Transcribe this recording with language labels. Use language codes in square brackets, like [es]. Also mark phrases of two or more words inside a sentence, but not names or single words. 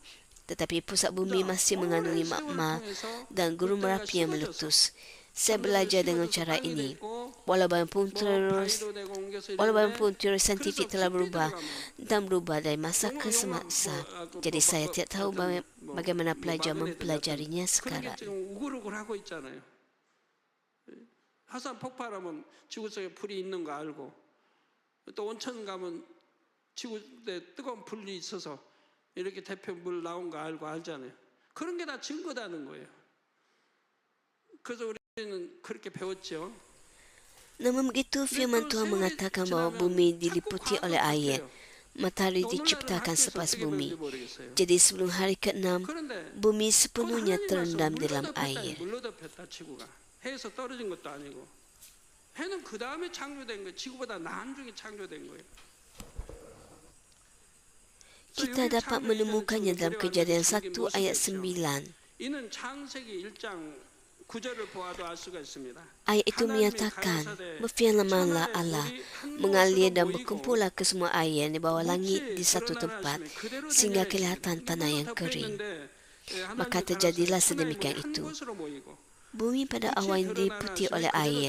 [ms] Tetapi pusat bumi masih mengandungi magma dan gunung merapi yang meletus. Saya belajar dengan cara ini. Walaupun teori saintifik telah berubah dan berubah dari masa ke masa, jadi saya tidak tahu bagaimana pelajar mempelajarinya sekarang. [ko] 화산 폭발하면 지구 속에 불이 있는 거 알고, 또 온천 가면 지구에 뜨거운 불이 있어서 이렇게 대표 물 나온 거 알고 알잖아요. 그런 게 다 증거다는 거예요. 그래서 우리는 그렇게 배웠죠. [ms] Namun begitu, firman Tuhan mengatakan bahawa bumi diliputi oleh air. Matahari diciptakan selepas bumi. Jadi sebelum hari ke-6, bumi sepenuhnya terendam dalam air. [ko] 해에서 떨어진 것도 아니고, 해는 그 다음에 창조된 거예요. 지구보다 나중에 창조된 거예요. [ms] Kita dapat menemukannya dalam Kejadian 1 ayat 9. [ko] 이는 창세기 1장 9절을 보아도 알 수가 있습니다. [ms] Ayat itu menyatakan, berfirmanlah Allah, mengalir dan berkumpullah ke semua air di bawah langit di satu tempat, sehingga kelihatan tanah yang kering. Maka terjadilah sedemikian itu. Bumi pada awal diliputi oleh air.